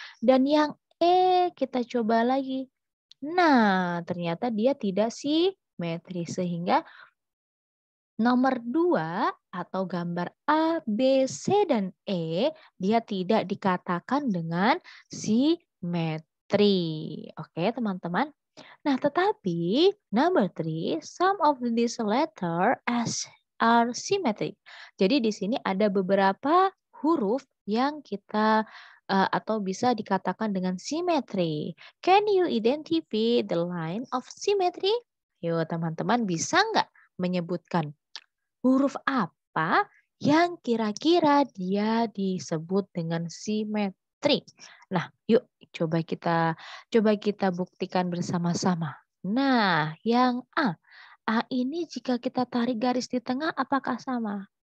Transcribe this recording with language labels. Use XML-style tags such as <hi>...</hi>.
<id>Dan yang E kita coba lagi. Nah, ternyata dia tidak simetri. Sehingga nomor 2 atau gambar A, B, C, dan E, dia tidak dikatakan dengan simetri. Oke, teman-teman. Nah, tetapi</id> <en>number 3, some of these letter as are symmetric.</en> <id>Jadi di sini ada beberapa huruf yang kita atau bisa dikatakan dengan simetri.</id> <en>Can you identify the line of symmetry?</en> <id>Yuk, teman-teman bisa nggak menyebutkan huruf apa yang kira-kira dia disebut dengan simetri? Nah, yuk coba kita buktikan bersama-sama. Nah, yang A. A ini jika kita tarik garis di tengah apakah sama?</id>